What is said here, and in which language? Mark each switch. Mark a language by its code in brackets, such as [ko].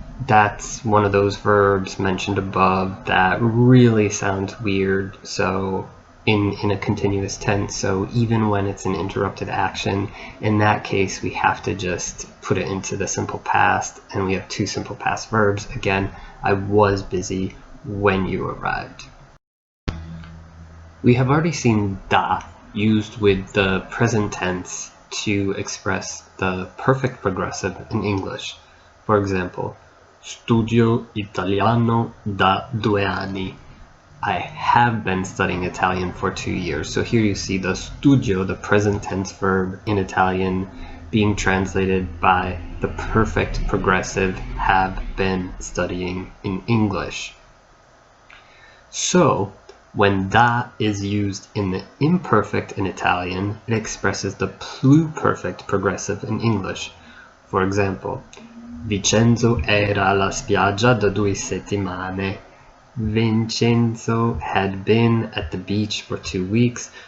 [en] That's one of those verbs mentioned above that really sounds weird so in a continuous tense, so even when it's an interrupted action, in that case we have to just put it into the simple past, and we have two simple past verbs. Again, I was busy when you arrived. We have already seen da used with the present tense to express the perfect progressive in English. For example, [it] studio italiano da 2 anni. [en] I have been studying Italian for 2 years. So here you see the studio, the present tense verb in Italian, being translated by the perfect progressive have been studying in English. So when da is used in the imperfect in Italian, it expresses the pluperfect progressive in English. For example, [it] Vincenzo era alla spiaggia da 2 settimane. [en] Vincenzo had been at the beach for 2 weeks.